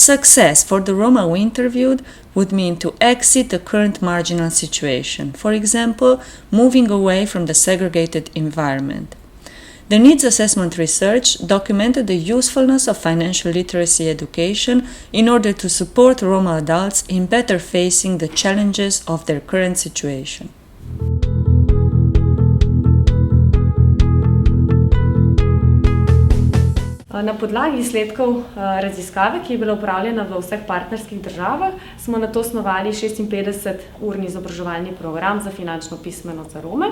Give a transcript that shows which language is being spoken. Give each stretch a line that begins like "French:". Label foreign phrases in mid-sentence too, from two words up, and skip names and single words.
English: Success for the Roma we interviewed would mean to exit the current marginal situation, for example, moving away from the segregated environment. The needs assessment research documented the usefulness of financial literacy education in order to support Roma adults in better facing the challenges of their current situation.
Slovenian: Na podlagi izsledkov raziskave, ki je bila upravljena v vseh partnerskih državah, smo nato osnovali 56-urni izobraževalni program za finančno pismenost za Rome.